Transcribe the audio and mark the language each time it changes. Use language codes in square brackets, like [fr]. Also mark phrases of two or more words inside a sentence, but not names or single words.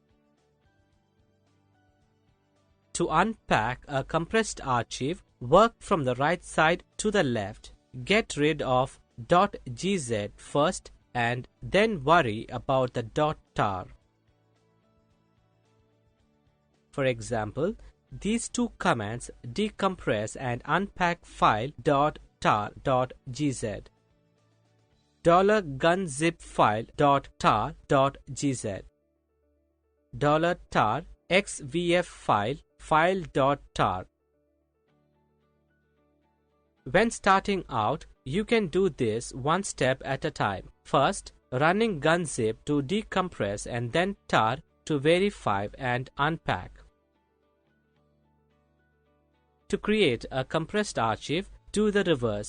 [en] To unpack a compressed archive, work from the right side to the left. Get rid of .gz first and then worry about the .tar. For example, these two commands decompress and unpack file .tar.gz. $gunzip file.tar.gz. $tar xvf file.tar. When starting out, you can do this one step at a time. First, running gunzip to decompress and then tar to verify and unpack. To create a compressed archive, do the reverse.